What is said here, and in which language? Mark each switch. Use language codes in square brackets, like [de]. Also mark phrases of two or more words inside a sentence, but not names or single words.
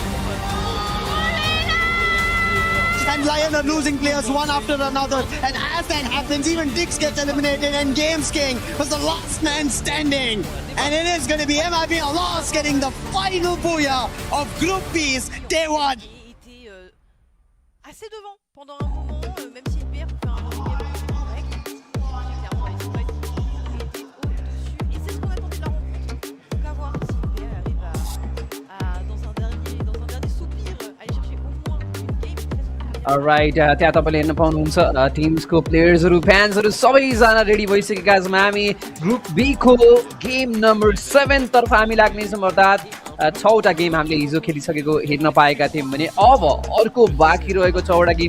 [en] And LYON are losing players one after another, and as that happens, even Dix gets eliminated, and Games King was the last man standing. And it is going to be MIBR.LOS getting the final booyah of Group B's Day 1. [fr] Assez devant pendant un moment, même si MIBR peut faire un gameplay correct. Clairement, les sprites étaient au-dessus. Et c'est ce qu'on attendait de la rencontre. Donc à voir si MIBR arrive à dans un dernier soupir, aller chercher au moins une game. [en] Alright, [ne] त्यहाँ तपाईँले हेर्न पाउनुहुन्छ टिम्सको प्लेयर्सहरू फ्यान्सहरू सबैजना रेडी भइसकेका छौँ हामी ग्रुप बी को [en] game number [ne] 7 तर्फ हामी लाग्नेछौँ अर्थात् 6वटा गेम हामीले हिजो खेलिसकेको हेर्न पाएका थियौँ भने अब अर्को बाँकी रहेको 6वटा गेम